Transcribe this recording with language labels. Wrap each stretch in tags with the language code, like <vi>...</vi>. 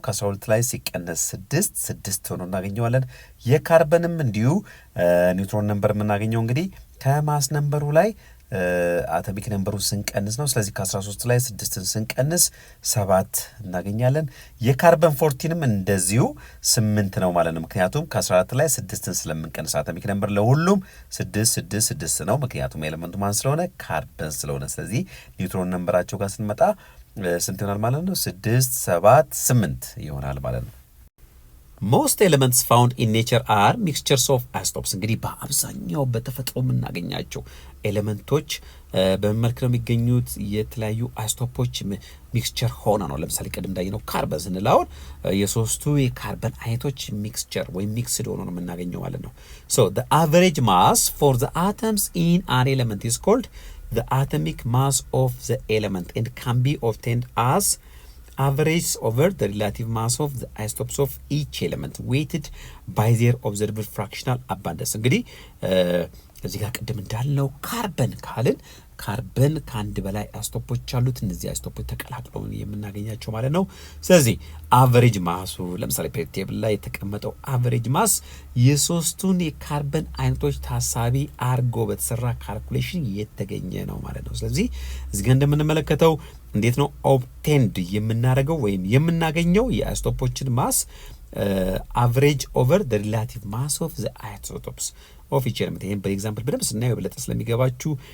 <am>ከ12 ላይ ሲቀነስ 6 ሆኖ እናገኘዋለን። የካርበንም እንዲሁ ኒውትሮን ነምበር የምናገኘው እንግዲህ ከማስ ነምበሩ ላይ አቶሚክ ነምበሩ ስንቀንስ ነው። ስለዚህ ከ13 ላይ 6ን ስንቀንስ 7 እናገኛለን። የካርበን 14ንም እንደዚሁ 8 ነው ማለት ነው። ምክንያቱም ከ14 ላይ 6ን ስለምንቀንስ አቶሚክ ነምበር ለሁሉም 6 ነው። ምክንያቱም ኤሌመንቱ ማን ስለሆነ? ካርበን ስለሆነ። ስለዚህ ኒውትሮን ነምበራቸው ጋር ስንመጣ ስንት ይሆናል ማለት ነው?</am> <en>6 7 8</en> <am>ይሆናል ማለት ነው።</am> <en>Most elements found in nature are mixtures of isotopes.</en> <am>እንግዲህ በአብዛኛው በተፈጥሮ የምናገኛቸው ኤሌመንቶች በመልክ ነው የሚገኙት። የተለያዩ አይሶቶፖች ሚክስቸር ሆነ ነው። ለምሳሌ ቅድም እንዳየነው ካርበን ስንል የሶስቱ የካርበን አይነቶች ሚክስቸር ወይም ሚክስድ ሆኖ ነው የምናገኘው ማለት ነው።</am> <en>So the average mass for the atoms in an element is called the atomic mass of the element and can be obtained as average over the relative mass of the isotopes of each element weighted by their observed fractional abundance.</en> <am>እንግዲህ እዚህ ጋር ቅድም እንዳልነው ካርበን ካልን ካርበን ከአንድ በላይ አይሶቶፖች አሉት። እነዚህ አይሶቶፖች ተቀላቅለው የምናገኛቸው ማለት ነው። ስለዚህ አቨሬጅ ማሱ ለምሳሌ ፔሪዮዲክ ቴብል ላይ የተቀመጠው አቨሬጅ ማስ የሶስቱን የካርበን አይነቶች ታሳቢ አርጎ በተሰራ ካልኩሌሽን የተገኘ ነው ማለት ነው። ስለዚህ እዚህ ጋር እንደምንመለከተው እንዴት ነው ኦብቴንድ የምናደርገው ወይም የምናገኘው የአይሶቶፖችን ማስ አቨሬጅ ኦቨር</am> <en>the relative mass of the isotopes of each element።</en> <am>ይሄን በኤግዛምፕል በደንብ ስናየው የበለጠ ስለሚገባችሁ</am>